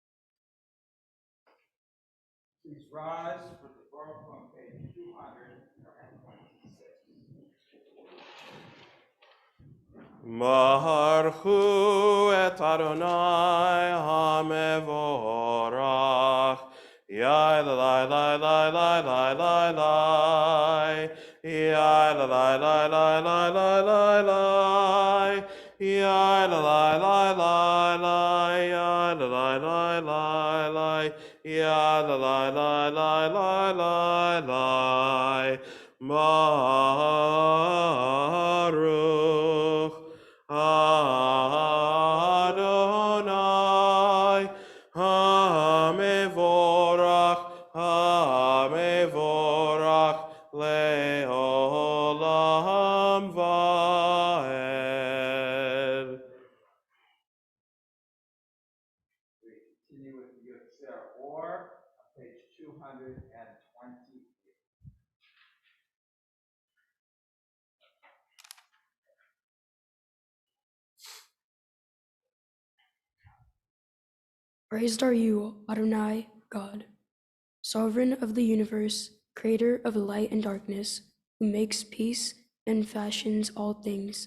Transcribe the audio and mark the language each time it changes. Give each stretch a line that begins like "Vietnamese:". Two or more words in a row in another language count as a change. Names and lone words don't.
English: Please rise for the Baruch on page 226.
Hebrew: ברכו את אדני המבורך. Yai la la la la la la la la. Yai la la la la la la la la. Yai la la la la la. Yai la la la la la. Yai la la la la la la la. ברוך אדני המבורך לעולם ועד.
English: We continue with Yotzer Or on page 228. Praised are you, Adonai, God, sovereign of the universe, creator of light and darkness, who makes peace and fashions all things.